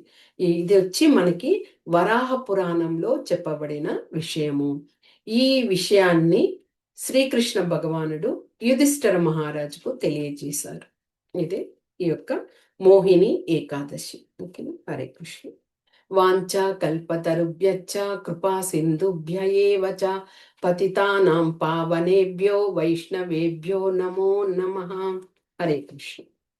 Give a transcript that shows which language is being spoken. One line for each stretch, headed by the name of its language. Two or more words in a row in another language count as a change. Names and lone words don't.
Telugu: ఇదొచ్చి మనకి వరాహ పురాణంలో చెప్పబడిన విషయము. ఈ విషయాన్ని శ్రీకృష్ణ భగవానుడు యుధిష్ఠిర మహారాజుకు తెలియజేశారు. ఇదే ఈ యొక్క మోహిని ఏకాదశి. ఓకేనా?
Sanskrit: हरे कृष्ण. वाञ्छा कल्पतरुभ्यश्च कृपा सिन्धुभ्य एव च पतितानां पावनेभ्यो वैष्णवेभ्यो नमो नमः. हरे कृष्ण.